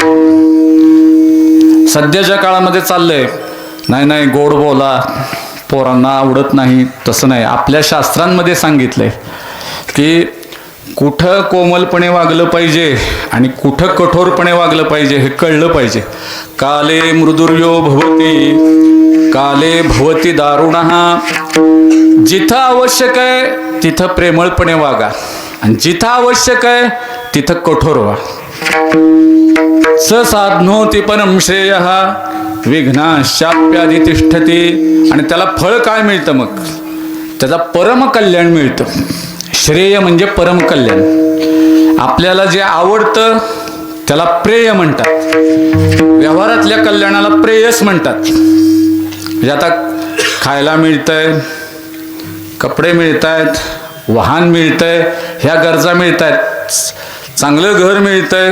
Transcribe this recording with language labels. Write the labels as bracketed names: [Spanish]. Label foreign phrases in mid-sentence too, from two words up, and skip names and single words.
[Marathi] सध्याच्या काळामध्ये चाललंय, नाही नाही गोड बोला, पोरांना आवडत नाही, तसं नाही. आपल्या शास्त्रांमध्ये सांगितलंय की कुठं कोमलपणे वागलं पाहिजे आणि कुठं कठोरपणे वागलं पाहिजे हे कळलं पाहिजे. [Sanskrit] काले मृदुर्यो भवती, काले भवती दारुणः. [Marathi] जिथं आवश्यक आहे तिथं प्रेमळपणे वागा आणि जिथं आवश्यक आहे तिथं कठोर व्हा. [Sanskrit] स साधनोति परम श्रेयः विघ्नाशाप्यादि तिष्ठती. [Marathi] आणि त्याला फळ काय मिळतं? मग त्याचा परम कल्याण मिळतं. श्रेय म्हणजे परम कल्याण. आपल्याला जे आवडतं त्याला प्रेय म्हणतात. व्यवहारातल्या कल्याणाला प्रेयस म्हणतात. म्हणजे आता खायला मिळतंय, कपडे मिळत आहेत, वाहन मिळतंय, ह्या गरजा मिळत आहेत, चांगलं घर मिळतंय.